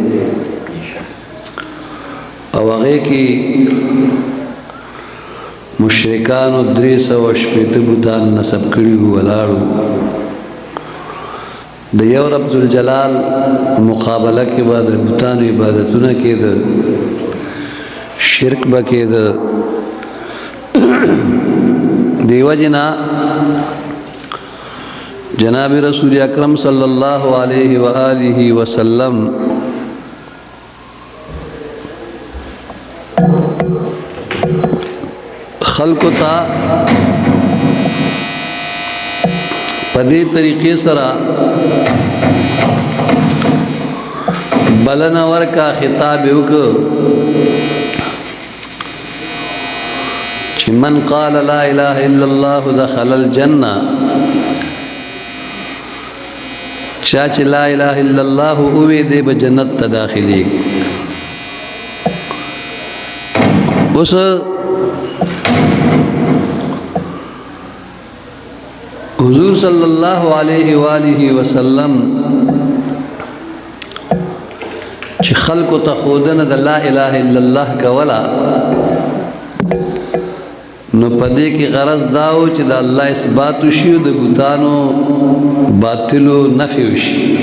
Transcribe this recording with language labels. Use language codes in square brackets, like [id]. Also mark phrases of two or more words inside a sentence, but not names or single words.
[ps] او هغې کې مشرکانو 380 بوتان نصب کړي وو، ولاړو د یو [ar] رب ذوالجلال [ps] مقابله کې به د بوتانو عبادتونه کېده، شرک به کېده. دې وجې نه جناب رسول اکرم [ar] صلی اللہ علیہ وآلہ وسلم [ps] خلق تا پدې طریقې سره بلنه ورکا، خطاب وکړ چې [ar] من قال لا اله الا الله دخل الجنه، [ps] چا چې [ar] لا اله الا الله [ps] اوې دې به جنت ته داخلي. اوس حضور [ar] صلی الله علیه و آله وسلم [ps] چې خلق ته خودنه د [ar] لا اله الا الله [ps] کولا، نو پدې کې غرض داو چې د الله اثبات شي او د بوتانو باطلو نفي وشي.